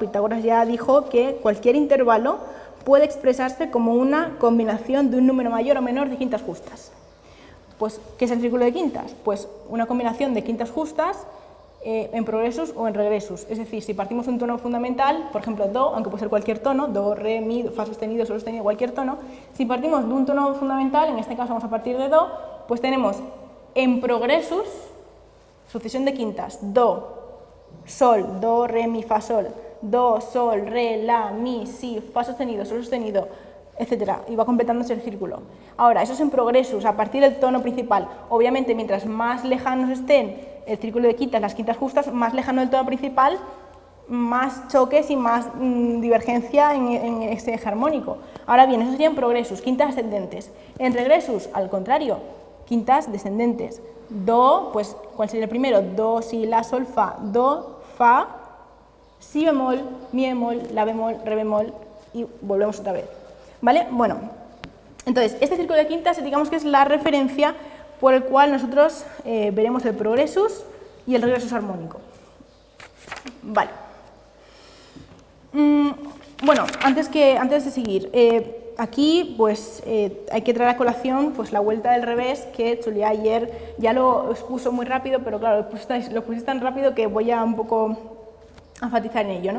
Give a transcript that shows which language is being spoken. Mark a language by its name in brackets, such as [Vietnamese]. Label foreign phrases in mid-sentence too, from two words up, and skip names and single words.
[Spanish] Pitágoras ya dijo que cualquier intervalo puede expresarse como una combinación de un número mayor o menor de quintas justas. Pues, ¿qué es el círculo de quintas? Pues una combinación de quintas justas en progresus o en regresus. Es decir, si partimos de un tono fundamental, por ejemplo, do, aunque puede ser cualquier tono, do, re, mi, fa sostenido, sol sostenido, cualquier tono, si partimos de un tono fundamental, en este caso vamos a partir de do, pues tenemos en progresus sucesión de quintas, do, sol, do, re, mi, fa, sol, do, sol, re, la, mi, si, fa sostenido, sol sostenido, etcétera, y va completándose el círculo. Ahora, eso es en progresus, a partir del tono principal. Obviamente, mientras más lejanos estén el círculo de quintas, las quintas justas, más lejano del tono principal, más choques y más divergencia en ese eje armónico. Ahora bien, eso sería en progresus, quintas ascendentes. En regresus, al contrario, quintas descendentes. Do, pues, ¿cuál sería el primero? Do, si, la, sol, fa. Do, fa, si bemol, mi bemol, la bemol, re bemol y volvemos otra vez. ¿Vale? Bueno, entonces, este círculo de quintas digamos que es la referencia por el cual nosotros veremos el progresus y el regresus armónico. Vale. Bueno, antes de seguir, aquí pues hay que traer a colación pues, la vuelta del revés, que Julia ayer ya lo expuso muy rápido, pero claro, lo pusiste tan rápido que voy a un poco enfatizar en ello, ¿no?